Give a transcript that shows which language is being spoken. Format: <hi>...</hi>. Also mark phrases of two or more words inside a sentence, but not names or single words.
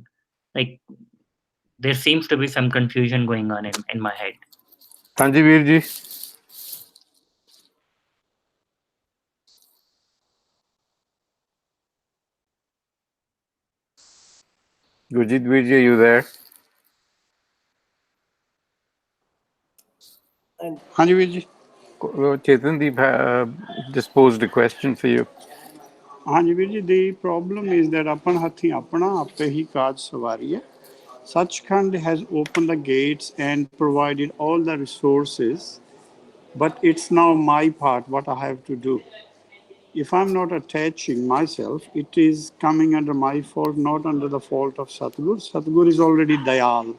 <en>Like there seems to be some confusion going on in my head.</en> <pa>ਹਾਂਜੀ, ਵੀਰਜੀ। ਗੁਰਜੀਤ, ਵੀਰਜੀ,</pa> <en>are you there?</en> <pa>ਹਾਂਜੀ ਵੀਰ ਜੀ.</pa> <en>Chetanji just posed a question for you.</en> <pa>ਹਾਂਜੀ ਵੀਰ ਜੀ,</pa> <en>the problem is that</en> <pa>ਆਪਣ ਹਥੀ ਆਪਣਾ ਆਪੇ ਹੀ ਕਾਜ ਸਵਾਰੀ ਹੈ.</pa> <en>Sachkhand has opened the gates and provided all the resources, but it's now my part, what I have to do. If I'm not attaching myself, it is coming under my fault, not under the fault of Satguru. Satguru is already Dayal.</en>